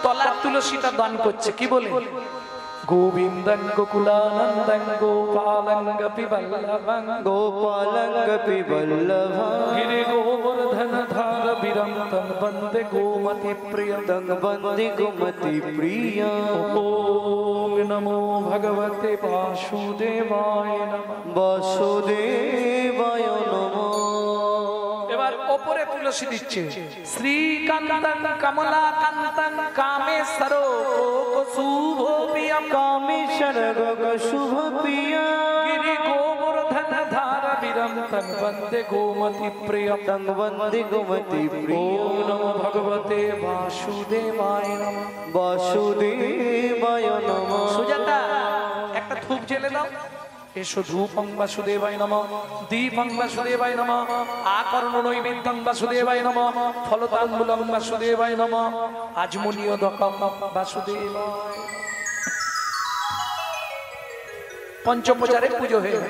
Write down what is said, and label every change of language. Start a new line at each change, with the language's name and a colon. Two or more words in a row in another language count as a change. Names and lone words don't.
Bangla: তলার তুলসীটা দান করছে কি বলে?
Sanskrit: গোবিন্দং গোকুলানন্দং গোপালং গোপীবল্লভং গোপালং গোপীবল্লভং গিরি গোবর্ধন ধার বিরন্তং বন্দে গোমতি প্রিয়ং তং বন্দে গোমতি প্রিয়ং। ওম নমো ভগবতে বাসুদেবায় নমঃ। বাসুদেবায় নমঃ।
Bangla: এবার ওপরে তুলসী দিচ্ছে
Sanskrit: শ্রীকান্তং কমলাকান্তং কামেশ্বর শুভপ্রিয়ম কামেশ্বর শুভ প্রিয়া গিরি গোবর্ধন ধার বিরন্তং বন্দে গোমতি প্রিয়ম তং বন্দে গোমতি প্রিয়ং। ওম নমো ভগবতে বাসুদেবায় নমঃ। বাসুদেবায় নমঃ।
Bangla: সুজাতা একটা ধূপ জ্বেলে দাও।
Sanskrit: এসো ধূপং বাসুদেবায় নমঃ, দীপং বাসুদেবায় নমঃ, আকর্ণ নৈবেদ্যং বাসুদেবায় নমঃ, ফলতাম্বুলং বাসুদেবায় নমঃ, আজমনীয়দকং বাসুদেবায়।
Bangla: পঞ্চপ্রচারে পুজো হয়ে গেল।